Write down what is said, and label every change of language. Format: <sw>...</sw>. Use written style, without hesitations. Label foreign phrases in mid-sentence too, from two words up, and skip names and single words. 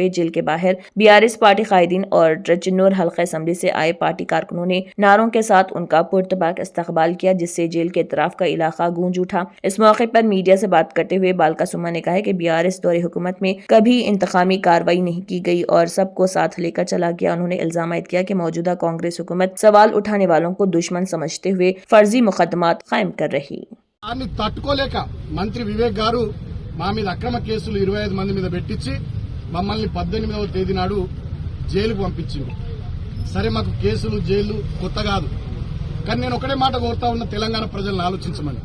<ur>جیل کے باہر BRS پارٹی قائدین اور رچنور حلقہ اسمبلی سے آئے پارٹی کارکنوں نے نعروں کے ساتھ ان کا پرتپاک استقبال کیا، جس سے جیل کے اطراف کا علاقہ گونج اٹھا۔ اس موقع پر میڈیا سے بات کرتے ہوئے بالکا سوما نے کہا کہ BRS دور حکومت میں کبھی انتقامی کارروائی نہیں کی گئی اور سب کو ساتھ لے کر چلا گیا۔ انہوں نے الزام عائد کیا کہ موجودہ کانگریس حکومت سوال اٹھانے والوں کو دشمن سمجھتے ہوئے فرضی مقدمات قائم کر رہی۔</ur> <te>దాన్ని తట్టుకోలేక మంత్రి వివేక్ గారు మా మీద అక్రమ కేసులు 25 మంది మీద పెట్టించి మమ్మల్ని 18వ తేదీ నాడు జైలుకు పంపించింది. సరే, మాకు కేసులు జైలు కొత్త కాదు, కానీ నేను ఒకటే మాట కోరుతా ఉన్న తెలంగాణ ప్రజలను ఆలోచించమని.</te>